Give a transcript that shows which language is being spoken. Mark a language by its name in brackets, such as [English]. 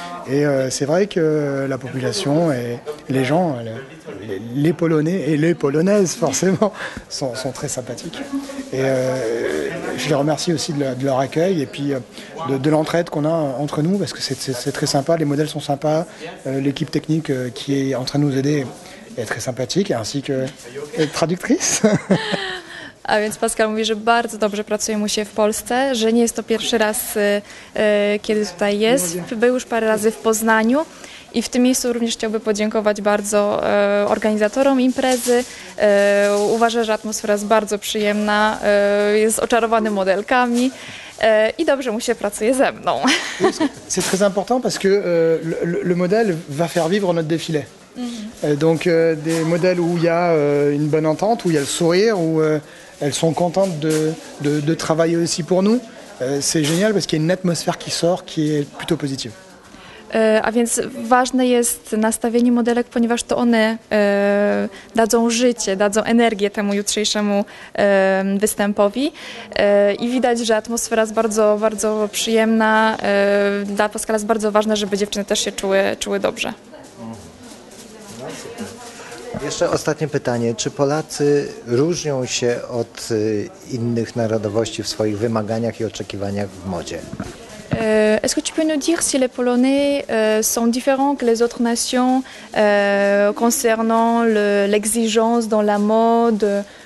[French] Et c'est vrai que la population et les gens, les Polonais et les Polonaises forcément, sont très sympathiques. Et je les remercie aussi de leur accueil et puis de l'entraide qu'on a entre nous parce que c'est très sympa. Les modèles sont sympas. L'équipe technique qui est en train de nous aider est très sympathique, ainsi que traductrice. [Polish] A więc Pascal mówi, że bardzo dobrze pracuje mu się w Polsce, że nie jest to pierwszy raz, kiedy tutaj jest. Był już parę razy w Poznaniu i w tym miejscu również chciałby podziękować bardzo organizatorom imprezy. Uważa, że atmosfera jest bardzo przyjemna, jest oczarowany modelkami i dobrze mu się pracuje ze mną. C'est très important parce que le modèle va faire vivre notre défilé. Donc des modèles où il y a une bonne entente, où il y a le sourire, où elles sont contentes de travailler aussi pour nous. C'est génial parce qu'il y a une atmosphère qui sort qui est plutôt positive. A więc ważne jest nastawienie modelek, ponieważ to one dadzą życie, dadzą energię temu jutrzejszemu występowi i widać, że atmosfera jest bardzo, bardzo przyjemna. Dla Pascala jest bardzo ważne, żeby dziewczyny też się czuły dobrze. Jeszcze ostatnie pytanie. Czy Polacy różnią się od innych narodowości w swoich wymaganiach i oczekiwaniach w modzie? [French] Est-ce que tu peux nous dire si les Polonais sont différents que les autres nations concernant l'exigence dans la mode?